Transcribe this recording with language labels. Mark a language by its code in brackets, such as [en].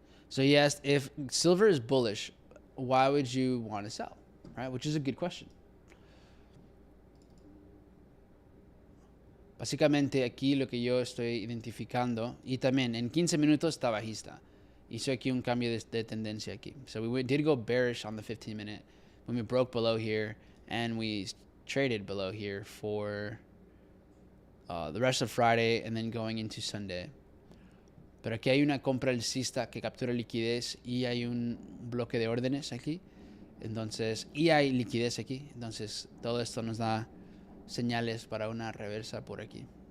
[en] So you asked, if silver is bullish, why would you want to sell? Right? Which is a good question. [es] Básicamente aquí lo que yo estoy identificando, y también en 15 minutos está bajista. Hizo aquí un cambio de tendencia aquí. [en] So we did go bearish on the 15 minute when we broke below here, and we traded below here for the rest of Friday and then going into Sunday. [es] Pero aquí hay una compra alcista que captura liquidez y hay un bloque de órdenes aquí. Entonces, y hay liquidez aquí. Entonces, todo esto nos da señales para una reversa por aquí.